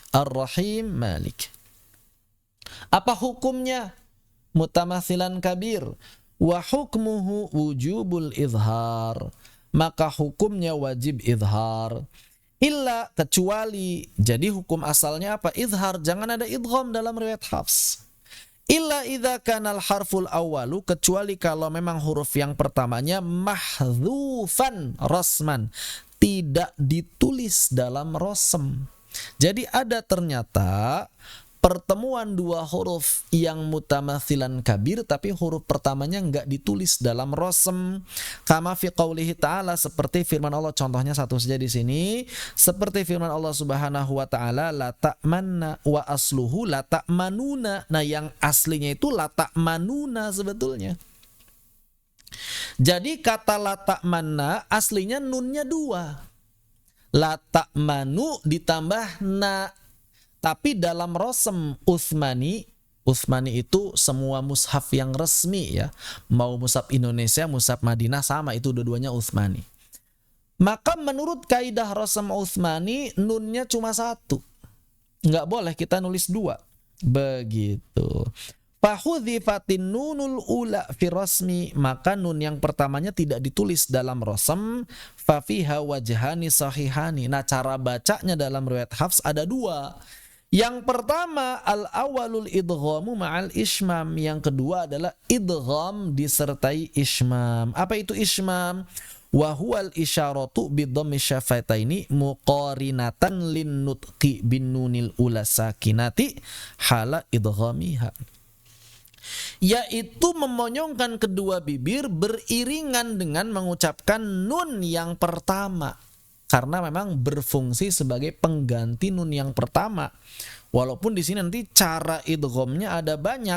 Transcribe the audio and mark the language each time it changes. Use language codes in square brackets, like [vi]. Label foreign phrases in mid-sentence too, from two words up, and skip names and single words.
[id] Ar-Rahim Malik. Apa hukumnya? [ar] متماثلان كبير. وحكمه وجوب الإظهار, [id] maka hukumnya wajib izhar. Illa, kecuali, jadi hukum asalnya apa? Izhar, jangan ada idgham dalam riwayat Hafs. [ar] إلا إذا كان الحرف الأول, [id] kecuali kalau memang huruf yang pertamanya [ar] محذوفا رسما, [id] tidak ditulis dalam rosem. Jadi ada ternyata pertemuan dua huruf yang [ar] متماثلان كبير, [id] tapi huruf pertamanya enggak ditulis dalam rosem. [ar] كما في قوله تعالى, [id] seperti firman Allah, contohnya satu saja di sini, seperti firman Allah [ar] سبحانه وتعالى, لا تأمنا، وأصله لا تأمننا. [id] Nah, yang aslinya itu [ar] لا تأمننا [id] sebetulnya. Jadi kata [ar] لا تأمنا [id] aslinya nunnya dua. [ar] لا تأمنو [id] ditambah na. Tapi dalam rosem Utsmani itu semua mushaf yang resmi ya, mau mushaf Indonesia, mushaf Madinah sama, itu dua-duanya Utsmani. Maka menurut kaidah rosem Utsmani, nunnya cuma satu, nggak boleh kita nulis dua, begitu. [ar] فحذفت النون الأولى في الرسم, [id] maka nun yang pertamanya tidak ditulis dalam rosem. [ar] ففيها وجهان صحيحان. [id] Nah, cara bacanya dalam riwayat Hafs ada dua. Yang pertama [ar] الأول الإدغام مع الإشمام, [id] yang kedua adalah idgham disertai ismam. Apa itu ismam? [ar] وهو الإشارة بضم الشفتين مقارنة للنطق بالنون الأولى الساكنة حال إدغامها, [id] yaitu memonyongkan kedua bibir beriringan dengan mengucapkan nun yang pertama, karena memang berfungsi sebagai pengganti nun yang pertama. Walaupun di sini nanti cara idghamnya ada banyak.